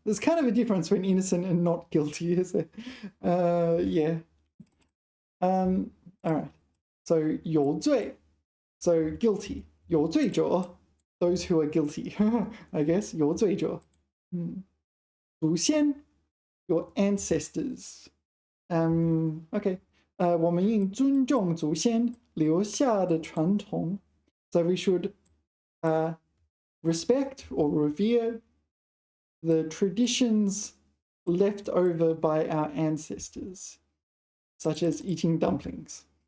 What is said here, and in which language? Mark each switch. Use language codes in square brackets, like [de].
[en] There's kind of a difference between innocent and not guilty, is there? Yeah. All right. So 有罪, so guilty. 有罪者, those who are guilty, I guess. [zh] 有罪者. [en] 祖先, your ancestors. Okay. [zh] 我们应尊重祖先留下的传统. [en] So we should respect or revere the traditions left over by our ancestors, such as eating dumplings.